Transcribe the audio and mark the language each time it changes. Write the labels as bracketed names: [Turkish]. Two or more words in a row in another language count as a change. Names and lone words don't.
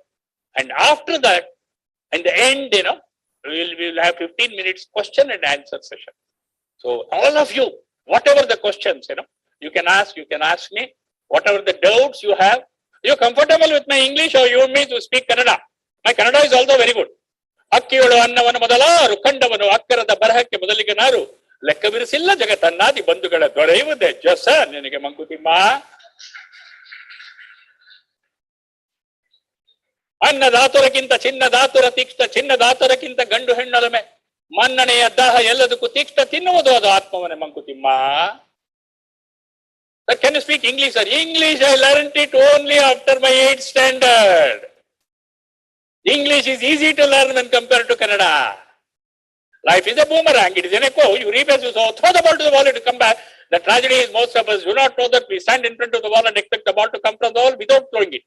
[English] And after that, in the end, we will have 15 minutes question and answer session. So all of you, whatever the questions, you can ask me, whatever the doubts you have. You're comfortable with my English or you want me to speak Kannada? My Kannada is also very good. [Kannada] ಅಕ್ಕಿಯೊಳು ಅನ್ನವನು ಮೊದಲಾರು ಕಂಡವನು ಅಕ್ಕರದ ಬರಹಕ್ಕೆ ಮೊದಲಿಗ ನಾರು ಲೆಕ್ಕವಿರಿಸಿಲ್ಲ ಜಗತ್ತನ್ನಾದಿ ಬಂಧುಗಳ ದೊರೆಯುವುದೇ ಜಸ ನಿನಗೆ ಮಂಕುತಿಮ್ಮ. ಅನ್ನದಾತುರಕ್ಕಿಂತ ಚಿನ್ನದಾತುರ ತೀಕ್ಷ್ಣ, ಚಿನ್ನದಾತುರಕ್ಕಿಂತ ಗಂಡು ಹೆಣ್ಣೊಲಮೆ, ಮನ್ನಣೆಯ ದಾಹ ಎಲ್ಲದಕ್ಕೂ ತೀಕ್ಷ್ಣ, ತಿನ್ನುವುದು ಅದು ಆತ್ಮವನೇ ಮಂಕುತಿಮ್ಮ. [English] Can you speak English, sir? English I learned it only after my 8th standard. English is easy to learn when compared to Kannada. Life is a boomerang. It is an echo. You reap as you sow. Throw the ball to the wall, it will come back. The tragedy is most of us do not know that we stand in front of the wall and expect the ball to come from the wall without throwing it.